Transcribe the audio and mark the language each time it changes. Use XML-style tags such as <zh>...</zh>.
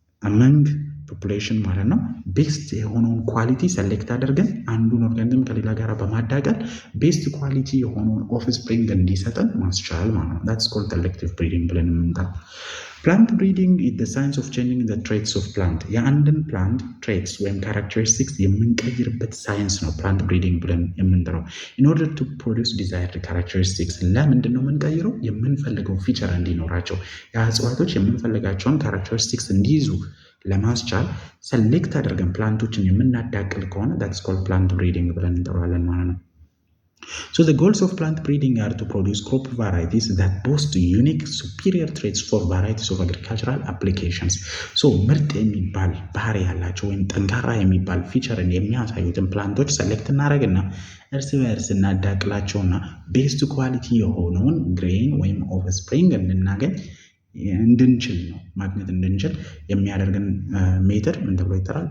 <am>among ፖፑሌሽን ማለት ነው ቤስት የሆነውን ኳሊቲ ሰሌክት አድርገን አንዱን ኦርጋኒዝም ከሌላ ጋር በማዳቀል ቤስት ኳሊቲ የሆነውን ኦፍስፕሪንግ እንዲሰጠን ማስቻል ማለት ነው።</am> <en>that's called selective breeding</en> <am>ብለን የምንጠራው። ፕላንት ብሪዲንግ</am> <en>is the science of changing the traits of plant</en> <am>የአንድን ፕላንት ትሬትስ ወይም ካራክተሪስቲክስ የምንቀይርበት ሳይንስ ነው ፕላንት ብሪዲንግ ብለን የምንጠራው።</am> <en>in order to produce desired characteristics</en> <am>ለምንድን ነው የምንቀይረው? የምንፈልገው ፊቸር እንዲኖራቸው የእጽዋቶች የምንፈልጋቸውን ካራክተሪስቲክስ እንዲይዙ ለማስቻል ሰሌክት አድርገን ፕላንቶችን የምናዳቅል ከሆነ</am> <en>that's called plant breeding</en> <am>ብለን እንጠራዋለን ማለት ነው።</am> <en>So the goals of plant breeding are to produce crop varieties that boast unique superior traits for varieties of agricultural applications.</en> <am>So ምርጥ የሚባል ባህሪ ያላቸው ወይም ጠንካራ የሚባል ፊቸርን የሚያሳዩትን ፕላንቶች ሰሌክት እናደርግና እርስ በእርስ እናዳቅላቸውና ቤስት ኳሊቲ የሆነውን ግሬን ወይም ኦፍስፕሪንግ እንድናገኝ እንድንችል ነው ማግኘት እንድንችል የሚያደርገን ሜተድ ምን ተብሎ ይጠራል?</am>